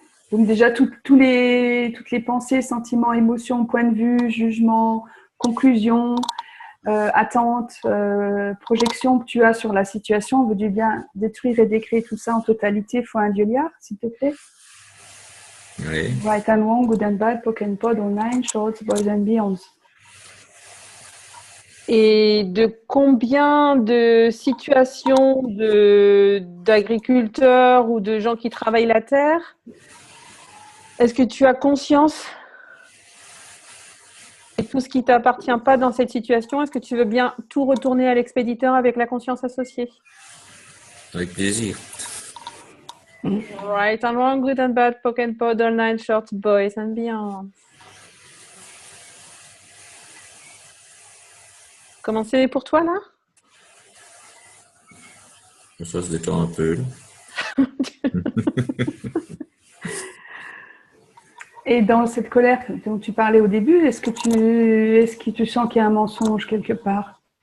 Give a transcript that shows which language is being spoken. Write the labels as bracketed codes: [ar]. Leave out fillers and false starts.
[fr] Donc déjà, toutes les pensées, sentiments, émotions, points de vue, jugements, conclusions, attentes, projections que tu as sur la situation, veux-tu bien détruire et décréer tout ça en totalité fois un dieu-liard, s'il te plaît? Oui. [en] Right and wrong, good and bad, poke and pod, online, shorts, boys and beyonds. [fr] Et de combien de situations d'agriculteurs ou de gens qui travaillent la terre est-ce que tu as conscience et tout ce qui ne t'appartient pas dans cette situation? Est-ce que tu veux bien tout retourner à l'expéditeur avec la conscience associée? Avec plaisir. [en] Right and wrong, good and bad, poke and pod, all nine shorts, boys and beyond. [fr] Comment c'est pour toi là? Ça se détend un peu. Là. Et dans cette colère dont tu parlais au début, est-ce que tu sens qu'il y a un mensonge quelque part?